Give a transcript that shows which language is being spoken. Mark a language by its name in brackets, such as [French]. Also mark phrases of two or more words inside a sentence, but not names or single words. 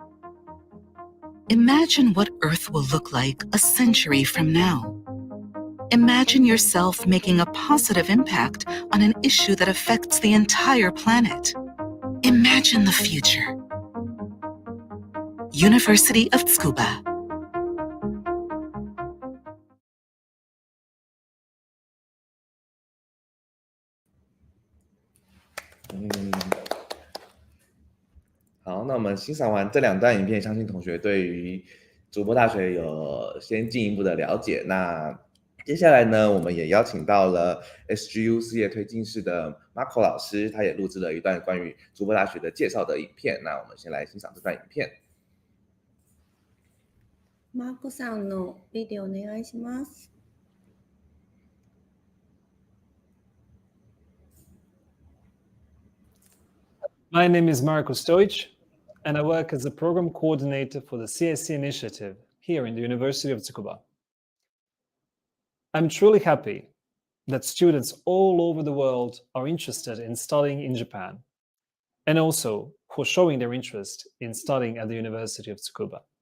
[English] Imagine what Earth will look like a century from now. Imagine yourself making a positive impact on an issue that affects the entire planet. Imagine the future. University of Tsukuba. [Chinese] 好，那我们欣赏完这2段影片，相信同学对于筑波大学有先进一步的了解。那接下来呢，我们也邀请到了 SGU 事业推进室的 Marco 老师，他也录制了一段关于筑波大学的介绍的影片。那我们先来欣赏这段影片。 [Japanese] Marco さんのビデオお願いします。 [English] My name is Marko Stojic, and I work as a program coordinator for the CSC initiative here in the University of Tsukuba. I'm truly happy that students all over the world are interested in studying in Japan, and also for showing their interest in studying at the University of Tsukuba.